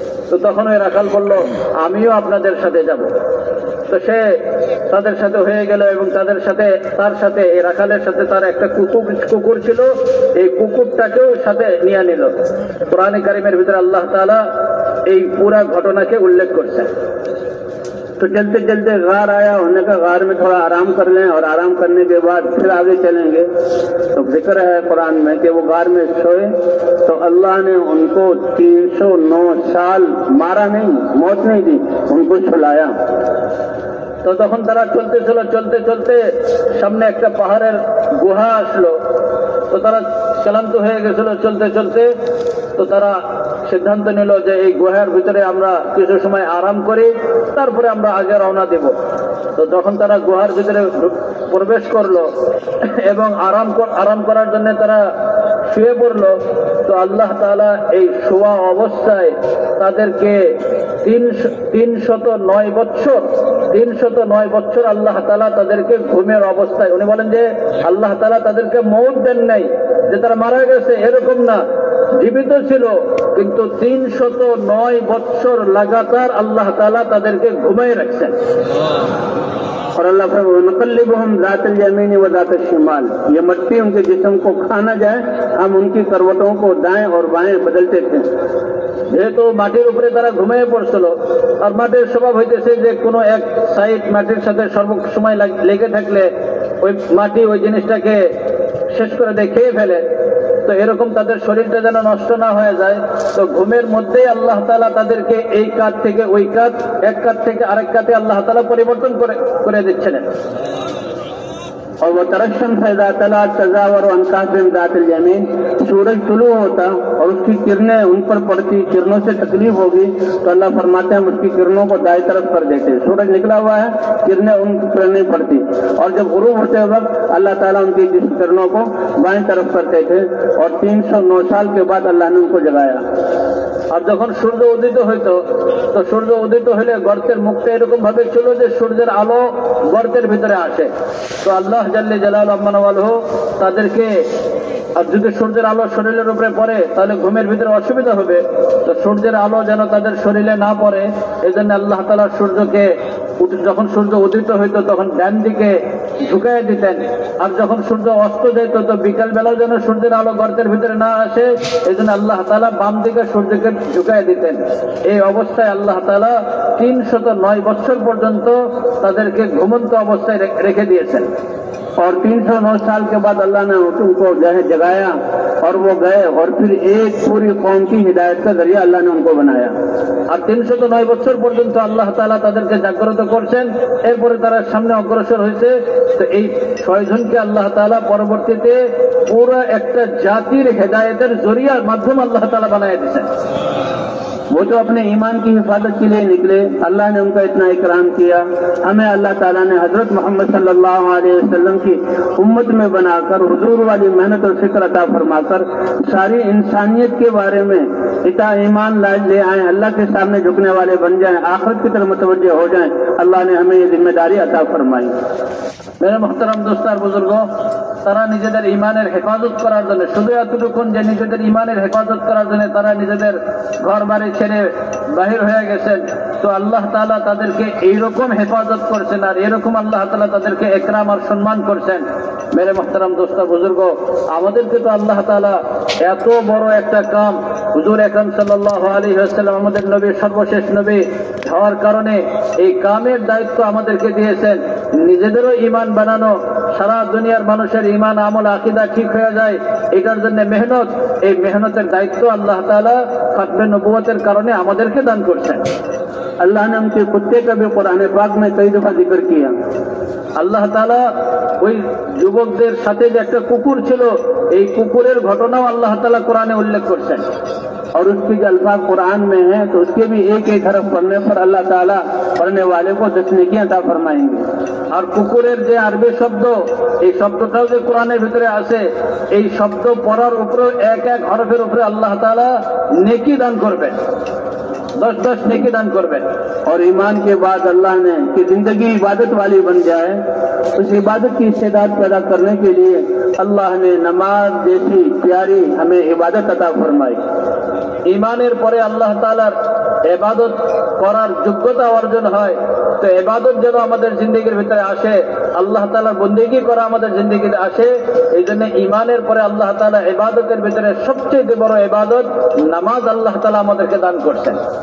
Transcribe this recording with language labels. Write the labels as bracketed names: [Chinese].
[Bangla] তো তখন ওই রাখাল বলল, আমিও আপনাদের সাথে যাব। তো সে তাদের সাথে হয়ে গেল এবং তার সাথে এই রাখালের সাথে তার একটা কুকুর ছিল, এই কুকুরটাকেও সাথে নিয়ে নিল। কোরআনে কারিমের ভিতরে আল্লাহ তাআলা এই পুরা ঘটনাকে উল্লেখ করছেন। [Hindi] तो चलते चलते गार आया, उन्होंने कहा गार में थोड़ा आराम कर लें और आराम करने के बाद फिर आगे चलेंगे। तो जिक्र है कुरान में कि वो गार में सोए तो अल्लाह ने उनको 309 साल मारा नहीं, मौत नहीं दी, उनको सुलाया। [Bangla] তো তখন তারা চলতেছিল, চলতে চলতে সামনে একটা পাহাড়ের গুহা আসলো। তো তারা ক্লান্ত হয়ে গেছিল চলতে চলতে। তো তারা সিদ্ধান্ত নিল যে এই গুহার ভিতরে আমরা কিছু সময় আরাম করি, তারপরে আমরা আগে রওনা দেব। তো যখন তারা গুহার ভিতরে প্রবেশ করলো এবং আরাম করার জন্য তারা শুয়ে পড়লো, তো আল্লাহ তাআলা এই শোয়া অবস্থায় তাদেরকে 309 বছর আল্লাহ তাআলা তাদেরকে ঘুমের অবস্থায়, উনি বলেন যে আল্লাহ তাআলা তাদেরকে মওত দেন নাই, যে তারা মারা গেছে এরকম না, জীবিত ছিল, কিন্তু 309 বছর লাগাতার আল্লাহ তাআলা তাদেরকে ঘুমায় রাখছেন। [Hindi] और अल्लाह [Arabic] नक़ल्लिबुहुम ज़ातल यमीन व ज़ातल शिमाल, [Hindi] ये मट्टी उनके जिस्म को खा न जाए, हम उनकी करवटों को दाएं और बाएं बदलते थे। [Bangla] যেহেতু মাটির উপরে তারা ঘুমিয়ে পড়ছিল, আর মাটির স্বভাব হইতেছে যে কোনো এক সাইড মাটির সাথে সর্বসময় লেগে থাকলে ওই মাটি ওই জিনিসটাকে শেষ করে দিয়ে খেয়ে ফেলে। তো এরকম তাদের শরীরটা যেন নষ্ট না হয়ে যায়, তো ঘুমের মধ্যেই আল্লাহ তাআলা তাদেরকে এই কাত থেকে ওই কাত, এক কাত থেকে আরেক কাতে আল্লাহ তাআলা পরিবর্তন করে দিচ্ছিলেন। [Hindi] और वो [Arabic] तरक्शन फैजा तला तजावर अनकासिम दातिल यमीन, [Hindi] सूरज तुलू होता और उसकी किरणें उन पर पड़ती, किरणों से तकलीफ होगी तो अल्लाह फरमाते हैं उसकी किरणों को दाएं तरफ कर देते। सूरज निकला हुआ है, किरणें उन पर नहीं पड़ती, और जब गुरूब होते वक्त अल्लाह ताला उनकी जिस किरणों को बाएं तरफ करते थे। और 309 साल के बाद अल्लाह ने उनको जगाया। [Bangla] আর যখন সূর্য উদিত হইতো, তো সূর্য উদিত হলে গর্তের মুখটা এরকম ভাবে ছিল যে সূর্যের আলো গর্তের ভিতরে আসে। তো আল্লাহ জাল্লে জালালু আম্মানা ওয়ালহু তাদেরকে, আর যদি সূর্যের আলো শরীরের উপরে পড়ে তাহলে ঘুমের ভিতরে অসুবিধা হবে, তো সূর্যের আলো যেন তাদের শরীরে না পড়ে, এই জন্য আল্লাহ তাআলা সূর্যকে যখন সূর্য উদিত হইতো তখন ডান দিকে ঝুঁকাই দিতেন, আর যখন সূর্য অস্ত যেত তো বিকাল বেলা যেন সূর্যের আলো গর্তের ভিতরে না আসে, এই জন্য আল্লাহ তাআলা বাম দিকে সূর্যকে ঝুঁকাই দিতেন। এই অবস্থায় আল্লাহ তাআলা 309 বছর পর্যন্ত তাদেরকে ঘুমন্ত অবস্থায় রেখে দিয়েছেন। [Hindi] और 309 साल के बाद अल्लाह ने उनको जगाया और वो गए, और फिर एक पूरी कौम की हिदायत का जरिया अल्लाह ने उनको बनाया। [Bangla] আর 309 বছর পর্যন্ত আল্লাহ তাআলা তাদেরকে জাগ্রত করছেন, এরপরে তারা সামনে অগ্রসর হয়েছে। তো এই 6 জনকে আল্লাহ তাআলা পরবর্তীতে পুরো একটা জাতির হেদায়েতের জরিয়ার মাধ্যম আল্লাহ তাআলা বানায় দিয়েছেন। [Hindi] वो तो अपने ईमान की हिफाजत के लिए निकले, अल्लाह ने उनका इतना इकराम किया। हमें अल्लाह ताला ने हजरत मोहम्मद सल्लल्लाहु अलैहि वसल्लम की उम्मत में बनाकर हुजूर वाली मेहनत और फिक्र अता फरमाकर सारी इंसानियत के बारे में इता ईमान ले आए, अल्लाह के सामने झुकने वाले बन जाएं, आखिरत की तरफ मुतवज्जे हो जाएं। अल्लाह ने हमें ये जिम्मेदारी अता फरमाई। मेरे मोहतरम दोस्तार बुजुर्गों, [Bangla] তারা নিজেদের ইমানের হেফাজত করার জন্য, শুধু এতটুকুন যে নিজেদের ইমানের হেফাজত করার জন্য তারা নিজেদের ঘর বাড়ি ছেড়ে বাহির হয়ে গেছেন, তো আল্লাহ তাআলা তাদেরকে এইরকম হেফাজত করছেন, আর এরকম আল্লাহ তাআলা তাদেরকে একরাম আর সম্মান করছেন। [Hindi] মেরে মোহতারাম দোস্ত বুজুর্গ, [Bangla] আমাদেরকে তো আল্লাহ তাআলা এত বড় একটা কাম, হুজুর আকরাম সাল্লাল্লাহু আলাইহি ওয়াসাল্লাম আমাদের নবী, সর্বশেষ নবী হওয়ার কারণে এই কামের দায়িত্ব আমাদেরকে দিয়েছেন। নিজেদেরও ঈমান বানানো, সারা দুনিয়ার মানুষের ঈমান আমল আকীদা ঠিক হয়ে যায়, এটার জন্য মেহনত, এই মেহনতের দায়িত্ব আল্লাহ তাআলা খতমে নবুয়তের কারণে আমাদেরকে দান করছেন। [Hindi] अल्लाह ने उनके कुत्ते का भी कुरान पाक में कई दफा जिक्र किया। [Bangla] আল্লাহ তাআলা ওই যুবকদের সাথে যে একটা কুকুর ছিল, এই কুকুরের ঘটনাও আল্লাহ তাআলা কোরআনে উল্লেখ করছেন। [Hindi] और उसके जो अल्फाज कुरान में है तो उसके भी एक एक हरफ पढ़ने पर अल्लाह ताला पढ़ने वाले को 10 नेकियां अता फरमाएंगे। [Bangla] আর কুকুরের যে আরবি শব্দ, এই শব্দটাও যে কোরআনের ভিতরে আছে, এই শব্দ পড়ার উপরে এক এক হরফের উপরে আল্লাহ তাআলা নেকি দান করবেন, [Hindi] 10 नेकी दान करबें। और ईमान के बाद अल्लाह ने कि जिंदगी इबादत वाली बन जाए, उस इबादत की इस्तेदाद पैदा करने के लिए अल्लाह ने नमाज जैसी प्यारी हमें इबादत अता फरमाई। [Bangla] ইমানের পরে আল্লাহ তাআলার ইবাদত করার যোগ্যতা অর্জন হয়। তো ইবাদত যেন আমাদের জিন্দেগির ভিতরে আসে, আল্লাহ তাআলার বন্দেগী করা আমাদের জিন্দেগিতে আসে। এই জন্য ইমানের পরে আল্লাহ তাআলা ইবাদতের ভিতরে সবচেয়ে বড় ইবাদত নামাজ আল্লাহ তাআলা আমাদেরকে দান করছেন।